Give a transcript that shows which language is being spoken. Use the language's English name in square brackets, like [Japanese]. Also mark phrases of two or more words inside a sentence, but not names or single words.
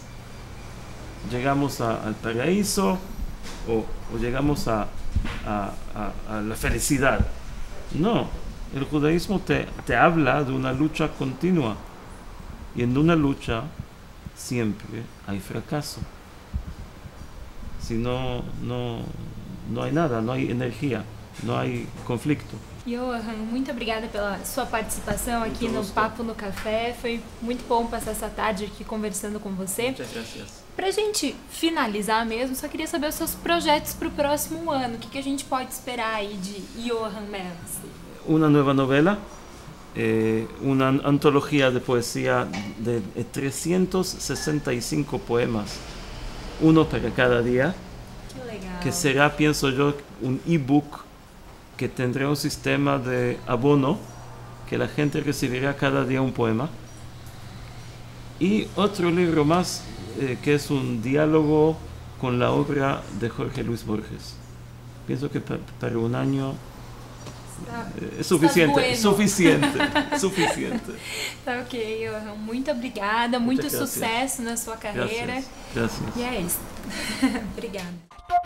[Spanish] Llegamos al paraíso o llegamos a la felicidad. No, el judaísmo te habla de una lucha continua, y en una lucha siempre hay fracaso. Si no hay nada, no hay energia, no hay conflito. [Portuguese] Johan, muito obrigada pela sua participação aqui no Papo no Café. Foi muito bom passar essa tarde aqui conversando com você. [Spanish] Muchas gracias. [Portuguese] Pra gente finalizar mesmo, só queria saber os seus projetos para o próximo ano. O que a gente pode esperar aí de Johan Meltzer? [Spanish] Una nueva novela, una antología de poesía de 365 poemas, uno para cada día, [Portuguese] Que legal. [Spanish] que será, pienso yo, un ebook que tendrá un sistema de abono, que la gente recibirá cada día un poema. Y otro libro más, que es un diálogo con la obra de Jorge Luis Borges. Pienso que para un año es suficiente, bueno. suficiente. [Portuguese] Tá ok, Johan. Muito obrigada, muito [Spanish] gracias. [Portuguese] sucesso na sua carreira. [Spanish] Gracias. [Portuguese] E é isso. Obrigada.